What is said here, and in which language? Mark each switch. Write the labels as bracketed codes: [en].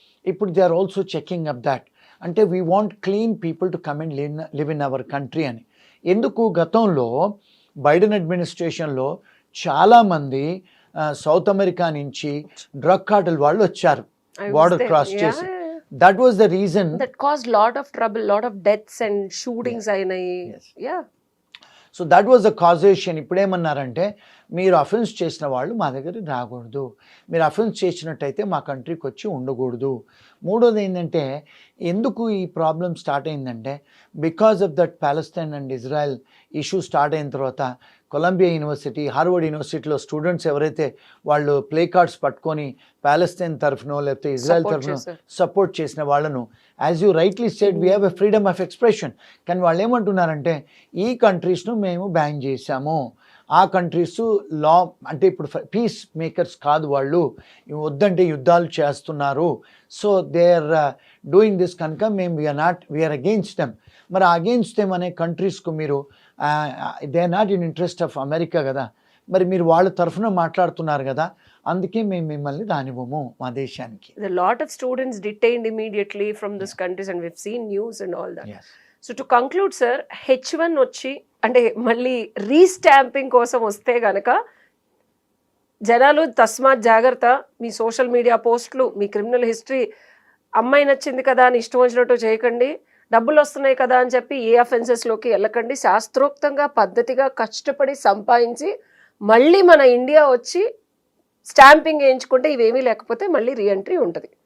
[en] ఇప్పుడు they are also checking up that. అంటే we want clean people to come and live in our country అని. [te] ఎందుకు గతంలో Biden అడ్మినిస్ట్రేషన్లో చాలామంది సౌత్ అమెరికా నుంచి డ్రగ్ కార్టెల్ వాళ్ళు వచ్చారు బార్డర్ క్రాస్ చేసి. [en] That was the reason that caused lot of trouble, lot of deaths and shootings ayinayi. Yeah. So that was the causation. [te] ఇప్పుడేమన్నారంటే, మీరు offence చేసిన వాళ్ళు మా దగ్గరికి రాకూడదు, మీరు అఫెన్స్ చేసినట్టయితే మా కంట్రీకి వచ్చి ఉండకూడదు. మూడోది ఏంటంటే, ఎందుకు ఈ ప్రాబ్లం స్టార్ట్ అయిందంటే, because of that Palestine and Israel issue start అయిన తర్వాత కొలంబియా యూనివర్సిటీ, హార్వర్డ్ యూనివర్సిటీలో స్టూడెంట్స్ ఎవరైతే వాళ్ళు ప్లే కార్డ్స్ పట్టుకొని ప్యాలెస్తైన్ తరఫునో లేకపోతే ఇజ్రాయెల్ తరఫునో సపోర్ట్ చేసిన వాళ్ళను, [en] As you rightly said, we have a freedom of expression. [te] కానీ వాళ్ళు ఏమంటున్నారంటే, ఈ కంట్రీస్ను మేము బ్యాన్ చేశాము, ఆ కంట్రీస్ లా అంటే ఇప్పుడు పీస్ మేకర్స్ కాదు, వాళ్ళు వద్దంటే యుద్ధాలు చేస్తున్నారు, [en] so they are doing this, [te] కనుక మేము [en] We are against them. [te] మరి అగెయిన్స్ట్ దెమ్ అనే కంట్రీస్కు మీరు [en] they are not in interest of America [te] కదా, మరి మీరు వాళ్ళ తరఫున మాట్లాడుతున్నారు కదా, అందుకే మేము మిమ్మల్ని రానివ్వము మా దేశానికి. [en] A lot of students detained immediately from this countries and we've seen news and all that. Yes. [te] So to conclude sir, H1 వచ్చి అంటే మళ్ళీ రీస్టాంపింగ్ కోసం వస్తే కనుక జనాలు తస్మాత్ జాగ్రత్త, మీ సోషల్ మీడియా పోస్టులు, మీ క్రిమినల్ హిస్టరీ, అమ్మాయి నచ్చింది కదా అని ఇష్టం వచ్చినట్టు చేయకండి, డబ్బులు వస్తున్నాయి కదా అని చెప్పి ఏ అఫెన్సెస్లోకి వెళ్ళకండి. శాస్త్రోక్తంగా పద్ధతిగా కష్టపడి సంపాదించి మళ్ళీ మన ఇండియా వచ్చి స్టాంపింగ్ వేయించుకుంటే ఇవేమీ లేకపోతే మళ్ళీ రీఎంట్రీ ఉంటుంది.